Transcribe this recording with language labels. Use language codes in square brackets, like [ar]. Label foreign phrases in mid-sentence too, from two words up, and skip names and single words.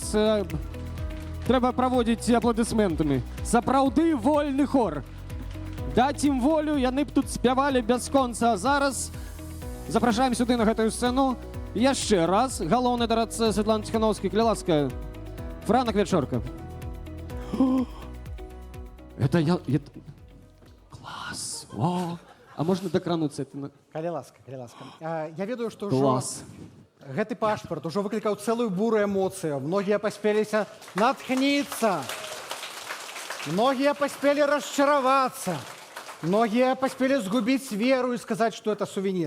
[be] Трэба праводзіць апладысментамі. Сапраўды вольны хор. Даць ім волю, яны б тут спявалі бясконца. А зараз запрашаем сюды на гэтую сцэну яшчэ раз галоўны дарадца Святлана Ціхановская. Калі ласка, Франак Вячорка. [ru] Это я... Класс! О! [be] А можна дакрануцца? Калі ласка. Я ведаю, што [ru] Класс! [be] гэты пашпарт ужо выклікаў цэлую буру эмоцыяў. Многія паспеліся натхніцца. Многія паспелі расчаравацца. Многія паспелі згубіць веру і сказаць, што это сувенір.